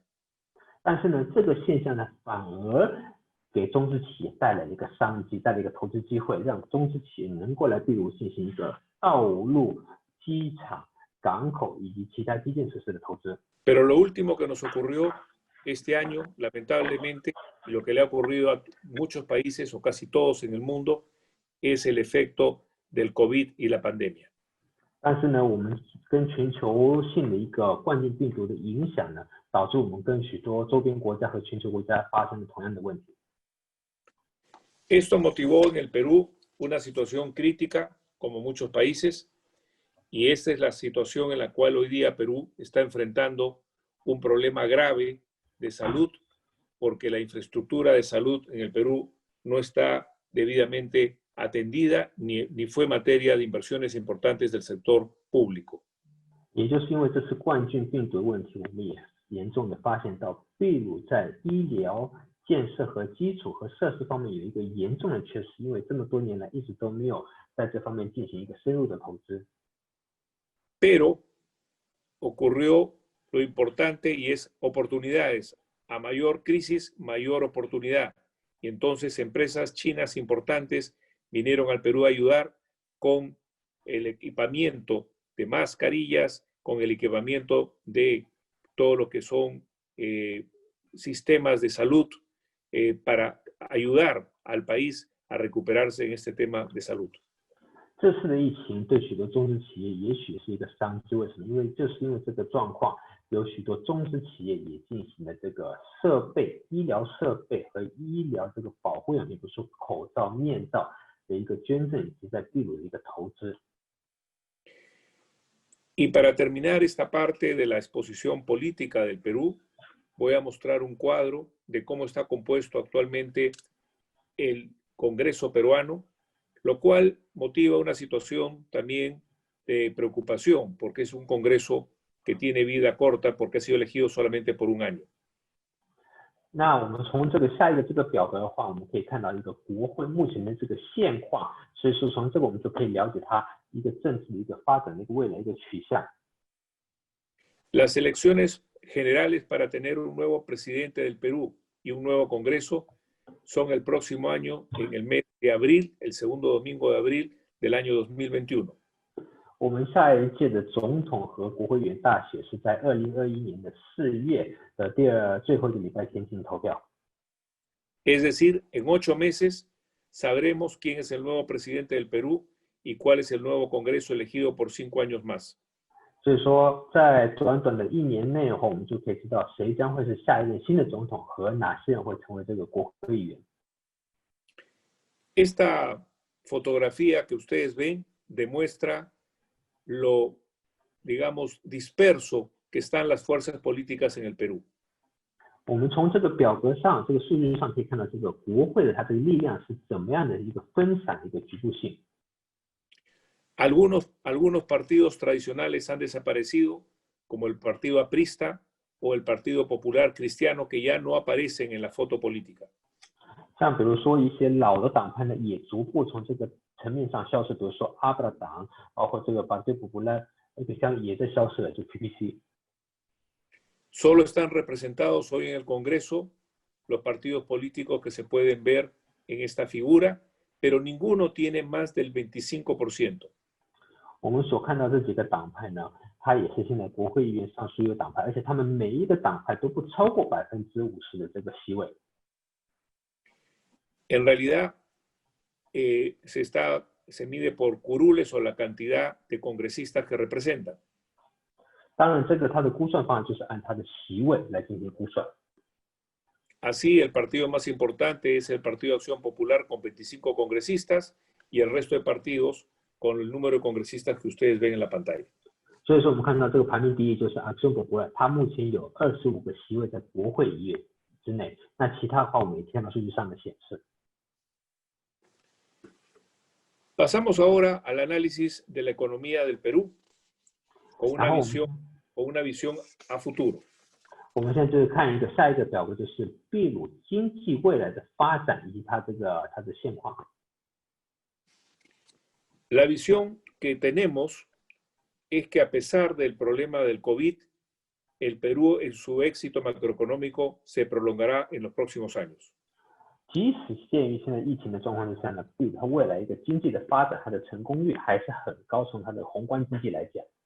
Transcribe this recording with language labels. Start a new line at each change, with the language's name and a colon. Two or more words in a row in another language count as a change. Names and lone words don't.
Chinese: 但是呢，这个现象呢，反而给中资企业带来了一个商机，带来一个投资机会，让中资企业能够来秘鲁进行一个道路、机场、港口以及其他基建设施的投资。
Spanish: Pero lo último que nos ocurrió este año, lamentablemente, y lo que le ha ocurrido a muchos países o casi todos en el mundo, es el efecto del COVID y la pandemia.
Chinese: 但是呢，我们跟全球性的一个冠状病毒的影响呢，导致我们跟许多周边国家和全球国家发生了同样的问题。
Spanish: Esto motivó en el Perú una situación crítica, como muchos países, y esta es la situación en la cual hoy día Perú está enfrentando un problema grave de salud, porque la infraestructura de salud en el Perú no está debidamente atendida ni fue materia de inversiones importantes del sector público.
Chinese: 也就是因为这次冠状病毒的问题，我们也严重的发现到秘鲁在医疗建设和基础和设施方面有一个严重的缺失，因为这么多年来一直都没有在这方面进行一个深入的投资。
Spanish: Pero ocurrió lo importante y es oportunidades. A mayor crisis, mayor oportunidad. Y entonces empresas chinas importantes vinieron al Perú a ayudar con el equipamiento de mascarillas, con el equipamiento de todo lo que son sistemas de salud para ayudar al país a recuperarse en este tema de salud.
Chinese: 这次的疫情对许多中资企业也许是一个商机，为什么？因为就是因为这个状况，有许多中资企业也进行了这个设备、医疗设备和医疗这个保护用品，比如说口罩、面罩的一个捐赠，以及在秘鲁的一个投资。
Spanish: Y para terminar esta parte de la exposición política del Perú, voy a mostrar un cuadro de cómo está compuesto actualmente el Congreso peruano, lo cual motiva una situación también de preocupación, porque es un Congreso que tiene vida corta, porque ha sido elegido solamente por un año.
Chinese: 那我们从这个下一个这个表格的话，我们可以看到一个国会目前的这个现况，所以说从这个我们就可以了解它一个政治的一个发展的一个未来一个取向。
Spanish: Las elecciones generales para tener un nuevo presidente del Perú y un nuevo Congreso son el próximo año, en el mes de abril, el segundo domingo de abril del año 2021.
Chinese: 我们下一届的总统和国会议员大选是在2021年的4月的最后一个礼拜天进行投票。
Spanish: Es decir, en 8 meses sabremos quién es el nuevo presidente del Perú y cuál es el nuevo Congreso elegido por 5 años más.
Chinese: 所以说，在短短的1年内后，我们就可以知道谁将会是下一任新的总统和哪些人会成为这个国会议员。
Spanish: Esta fotografía que ustedes ven demuestra lo, digamos, disperso que están las fuerzas políticas en el Perú.
Chinese: 我们从这个表格上、这个数据上可以看到，这个国会的它这个力量是怎么样的一个分散的一个局部性。
Spanish: Algunos partidos tradicionales han desaparecido, como el Partido Aprista o el Partido Popular Cristiano, que ya no aparecen en la foto política.
Chinese: 像比如说一些老的党派呢，也逐步从这个层面上消失，比如说阿布拉党，包括这个Partido Popular，像也在消失了，就 PPC。
Spanish: Solo están representados hoy en el Congreso los partidos políticos que se pueden ver en esta figura, pero ninguno tiene más del 25%.
Chinese: 我们所看到这几个党派呢，它也是现在国会议员上所有党派，而且他们每一个党派都不超过50%的这个席位。
Spanish: En realidad, se mide por curules o la cantidad de congresistas que representan.
Chinese: 当然，这个它的估算方案就是按它的席位来进行估算。
Spanish: Así, el partido más importante es el Partido Acción Popular con 25 congresistas y el resto de partidos con el número de congresistas que ustedes ven en la pantalla.
Chinese: 所以说，我们看到这个排名第一就是 Acción Popular，它目前有25个席位在国会议员之内。那其他的话，我们也看到数据上的显示。
Spanish: Pasamos ahora al análisis de la economía del Perú con una visión a futuro.
Chinese: 我们现在就是看下一个表格，就是秘鲁经济未来的发展以及它的现况。
Spanish: La visión que tenemos es que a pesar del problema del COVID, el Perú en su éxito macroeconómico se prolongará en los próximos años.
Chinese: 即使鉴于现在疫情的状况之下呢，秘鲁它未来一个经济的发展，它的成功率还是很高，从它的宏观经济来讲。